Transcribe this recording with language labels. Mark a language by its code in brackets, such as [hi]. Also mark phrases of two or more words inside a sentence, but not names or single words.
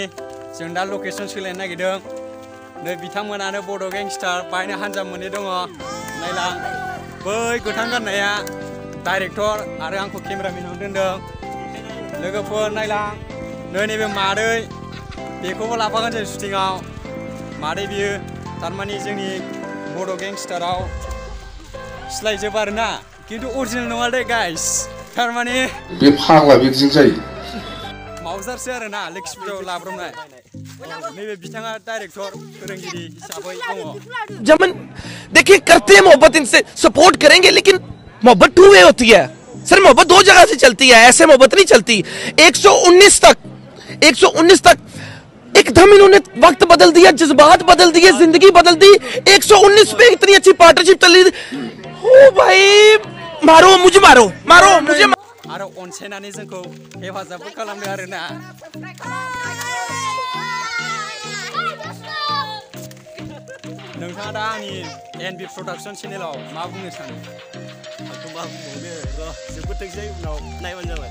[brx] जों दा लकेसन सोलायनो नागिरदों नै बिथांमोनानो बड' गेंस्टार बायनो हानजा मोननै दङ नायलां बै गोथां गाननाया डाइरेक्टर आरो आंखौ केमेरामेनाव दोनदों लोगोफोर नायलां नै नैबे मादै बेखौबो लाफागोन जों शुटिंआव मादै बियो थारमाने जोंनि बड' गेंस्टाराव सिलायजोब आरोना किन्तु अरिजिनेल नङा दे गाइस थारमाने बे फाग्ला बिदिजों जायो मावजारसो आरोना लेक्सपियाव लाब्रबनाय नैबे बिथाङा डाइरेक्टर फोरोंगिरि हिसाबै दङ [hi] जमन देखिए करते हैं मोहब्बत इनसे सपोर्ट करेंगे लेकिन मोहब्बत [en] two way [hi] होती है सर मोहब्बत दो जगह से चलती है ऐसे मोहब्बत नहीं चलती 119 तक एकदम इन्होंने वक्त बदल दिया जज्बात बदल दिए जिंदगी बदल दी 119 पे इतनी अच्छी पार्टनरशिप चल रही ओ भाई मारो मुझे [brx] आरो अनसायनानै जोंखौ हेफाजाबबो खालामदों आरोना नोंथाङा दा आंनि एनबि प्रडाक्शन चेनेलाव मा बुंनो सानो आंथ' मा बुंबावनो जोबोद थोंसै उनाव नायबानो जाबाय